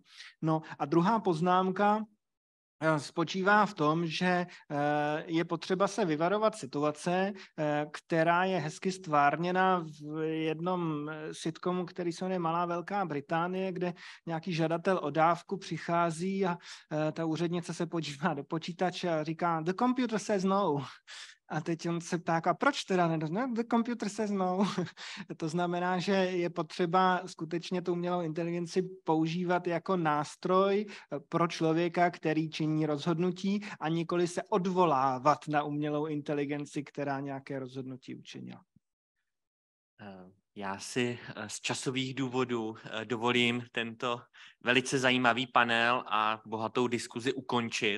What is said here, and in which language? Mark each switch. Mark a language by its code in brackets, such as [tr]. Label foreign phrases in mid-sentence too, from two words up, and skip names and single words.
[cs] No a druhá poznámka spočívá v tom, že je potřeba se vyvarovat situace, která je hezky stvárněna v jednom sitcomu, který se jmenuje Malá Velká Británie, kde nějaký žadatel o dávku přichází a ta úřednice se podívá do počítače a říká [en] "The computer says no." [cs] A teď on se ptá, a proč teda nedostane? [en] The computer says no. [cs] To znamená, že je potřeba skutečně tu umělou inteligenci používat jako nástroj pro člověka, který činí rozhodnutí, a nikoli se odvolávat na umělou inteligenci, která nějaké rozhodnutí učinila. Já si z časových důvodů dovolím tento velice zajímavý panel a bohatou diskuzi ukončit.